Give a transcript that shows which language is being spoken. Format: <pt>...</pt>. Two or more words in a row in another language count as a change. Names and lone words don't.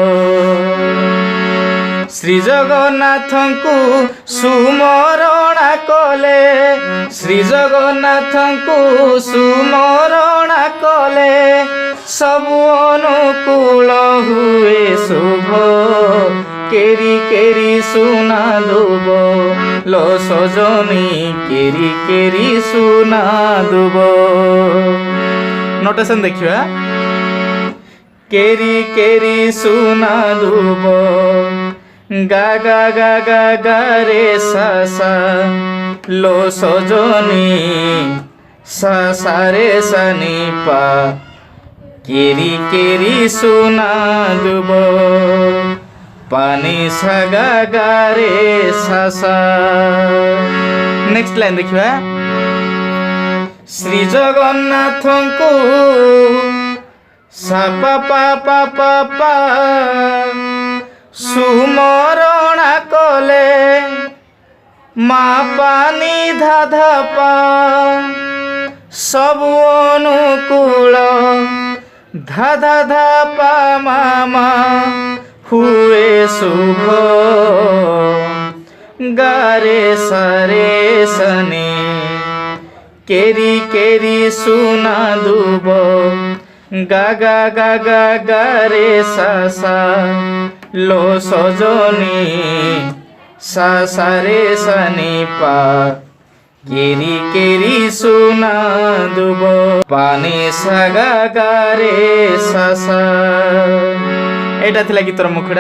<or>ଶ୍ରୀ ଜଗନ୍ନାଥଙ୍କୁ ସୁମରଣା କଲେ ଶ୍ରୀ ଜଗନ୍ନାଥଙ୍କୁ ସୁମରଣା କଲେ ସବୁ ଅନୁକୂଳ ହୁଏ ଶୁଭ କେରି କେରି ସୁନା ଦୁବ ଲୋ ସଜନୀ କେରି କେରି ସୁନା ଦୁବ। ନୋଟେସନ ଦେଖିବା କେରି କେରି ସୁନା ଦୁବ ଗା ଗା ଗା ଗା ଗା ରେ ସା ସା ଲୋ ସଜନୀ ସା ସା ରେ ସା ନି ପା କେରି କେରି ସୁନା ଦୁବ ପାନି ସାଗା ଗା ରେ ସା ସା।</or> <en>next line</en> <or>ଦେଖିବା ଶ୍ରୀ ଜଗନ୍ନାଥଙ୍କୁ ସା ପା ପା ପା ପା ପା ସୁମରଣା କଲେ ମା ପାନି ଧା ଧା ପା �ସବୁ ଅନୁକୂଳ ଧା ଧା ଧା ପା ମାମା ହୁଏ ଶୁଭ ଗାରେ ସାରେ ସନେ କେରି କେରି ସୁନା ଦୁବ ଗା ଗା ଗା ଗା ଗା ରେ ସା ସା ଲୋ ସଜନୀ ସା ସା ରେ ସନି ପା କେରି କେରି ସୁନା ଦୁବ ପାନି ସାଗା ଗା ରେ ସା ସା। ଏଟା ଥିଲା ଗୀତର ମୁଖଡ଼ା।</or>